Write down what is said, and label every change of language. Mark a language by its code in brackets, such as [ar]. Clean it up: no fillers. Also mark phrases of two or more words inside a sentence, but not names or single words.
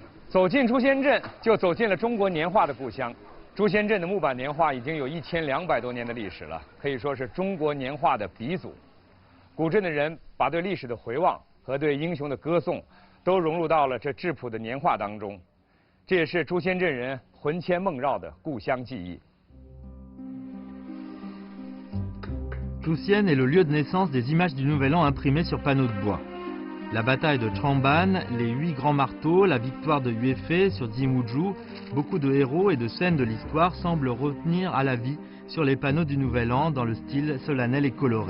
[zh] 走进朱仙镇，就走进了中国年画的故乡。朱仙镇的木板年画已经有1200多年的历史了，可以说是中国年画的鼻祖。古镇的人把对历史的回望和对英雄的歌颂，都融入到了这质朴的年画当中。这也是朱仙镇人魂牵梦绕的故乡记忆。 [fr] Joussienne est le lieu de naissance des images du Nouvel An imprimées sur panneaux de bois. La bataille de Tramban, les 8 grands marteaux, la victoire de Yuefei sur Dimuju, beaucoup de héros et de scènes de l'histoire semblent retenir à la vie sur les panneaux du Nouvel An dans le style solennel et coloré.